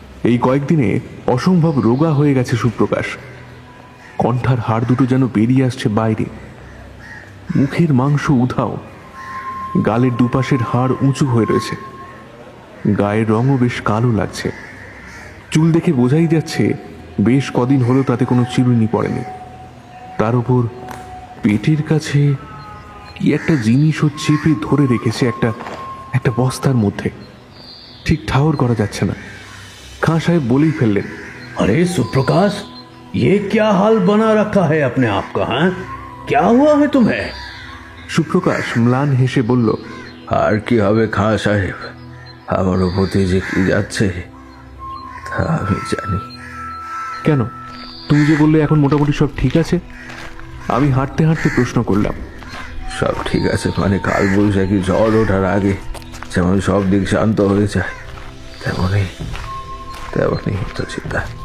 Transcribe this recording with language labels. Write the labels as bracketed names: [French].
[Bangla] এই কয়েকদিনে অসম্ভব রোগা হয়ে গেছে সুপ্রকাশ। কণ্ঠার হাড় দুটো যেন বেরিয়ে আসছে বাইরে, মুখের মাংস উধাও, গালের দুপাশের হাড় উঁচু হয়ে রয়েছে, গায়ের রঙও বেশ কালো লাগছে। চুল দেখে বোঝাই যাচ্ছে বেশ কদিন হলো তাতে কোনো চিরুনি পড়েনি। তার উপর পেটের কাছে কি একটা জিনিসও চেপে ধরে রেখেছে একটা একটা বস্তার মধ্যে। ঠিক ঠাহর করা যাচ্ছে না। খাঁ সাহেব বলেই ফেললেন, [Hindi] अरे सुप्रकाश, ये क्या हाल बना रखा है अपने आप का? हाँ, क्या हुआ है तुम्हें? [Bangla] সুপ্রকাশ ম্লান হেসে বলল, আর কি হবে খাঁ সাহেব, আমারও প্রতি যে কি যাচ্ছে তা আমি জানি। কেন? তুমি যে বললে এখন মোটামুটি সব ঠিক আছে। আমি হাঁটতে হাঁটতে প্রশ্ন করলাম। সব ঠিক আছে মানে কাল বৈশাখী ঝড় ওঠার আগে যেমন সব দিক শান্ত হয়ে যায় তেমনই হতো চিন্তা।